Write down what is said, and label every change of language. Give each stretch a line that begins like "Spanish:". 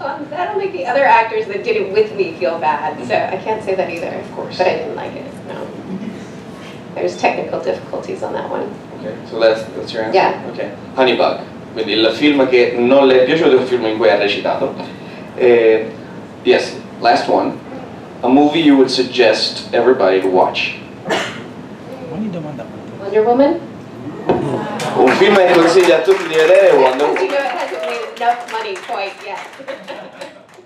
English: That'll make the other actors that did it with me feel bad, so I can't say that either. Of course. But I didn't like it, no. There's technical difficulties on that one. Okay, so that's your answer? Yeah. Okay.
Italian: Honeybug, quindi il film che non le è piaciuto è un film in cui ha recitato.
English: Yes, last one. A movie you would suggest everybody to watch.
Italian: Ogni domanda.
English: Wonder Woman?
Italian: Un film che consiglia a tutti di vedere è Wonder
English: Because you Woman. know it hasn't made enough money quite yet.